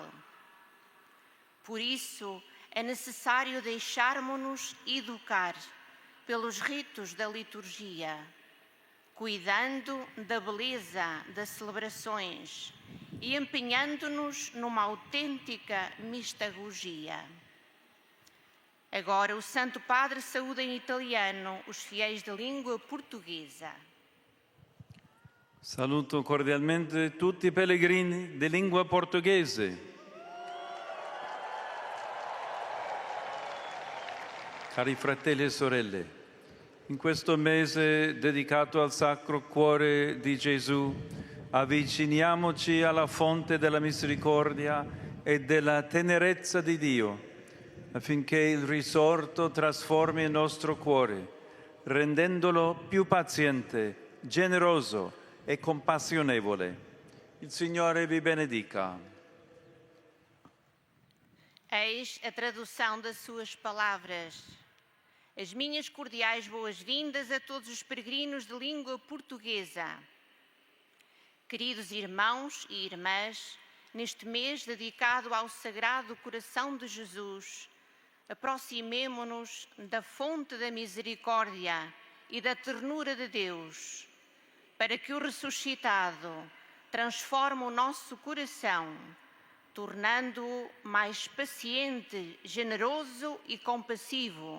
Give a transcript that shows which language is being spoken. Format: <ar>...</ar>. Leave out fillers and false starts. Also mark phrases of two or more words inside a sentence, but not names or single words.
<pt>Por isso, é necessário deixarmos-nos educar pelos ritos da liturgia, cuidando da beleza das celebrações e empenhando-nos numa autêntica mistagogia. Agora, o Santo Padre saúda em italiano os fiéis de língua portuguesa.</pt> <it>Saluto cordialmente tutti i pellegrini di lingua portoghese. Cari fratelli e sorelle, in questo mese dedicato al Sacro Cuore di Gesù, avviciniamoci alla fonte della misericordia e della tenerezza di Dio, affinché il risorto trasformi il nostro cuore, rendendolo più paziente, generoso e compassionevole. Il Signore vi benedica.</it> <pt>Eis a tradução das suas palavras. As minhas cordiais boas-vindas a todos os peregrinos de língua portuguesa. Queridos irmãos e irmãs, neste mês dedicado ao Sagrado Coração de Jesus, aproximemo-nos da fonte da misericórdia e da ternura de Deus, para que o ressuscitado transforme o nosso coração, tornando-o mais paciente, generoso e compassivo.</pt>